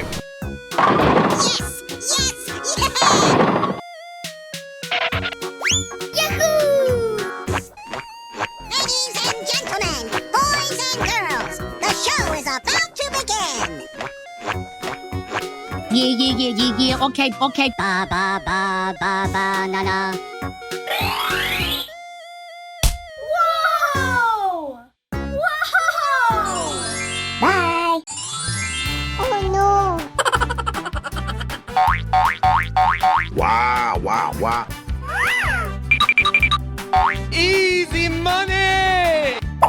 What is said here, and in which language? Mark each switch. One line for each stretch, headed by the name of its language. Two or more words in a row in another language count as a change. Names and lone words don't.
English: Yes! Yes! Yeah! Yahoo! Ladies and gentlemen, boys and girls, the show is about to begin. Yeah. Okay. Ba ba ba ba ba na na. Whoa! Whoa! Bye. Oh no! Wow. Easy money!